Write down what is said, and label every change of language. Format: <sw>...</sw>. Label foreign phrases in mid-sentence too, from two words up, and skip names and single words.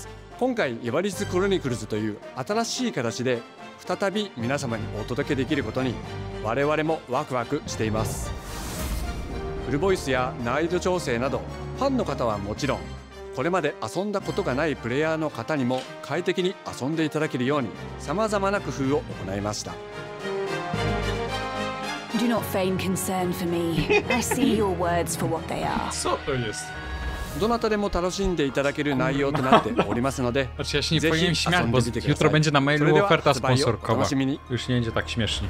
<ja>今回イバリースクロニクルズという新しい形で再び皆様にお届けできることに我々もワクワクしています。フルボイスや難易度調整などファンの方はもちろん、これまで遊んだことがないプレイヤーの方にも快適に遊んでいただけるように様々な工夫を行いました。</ja> <en>Do not feign concern for me. I see your words for what they are.</en> <ja>そうjest. どなたでも楽しんでいただける内容となっておりますので、</ja> <pl>Znaczy ja się nie powinienem śmiać, bo jutro będzie na mailu oferta sponsorkowa. Już nie będzie tak śmiesznie.</pl>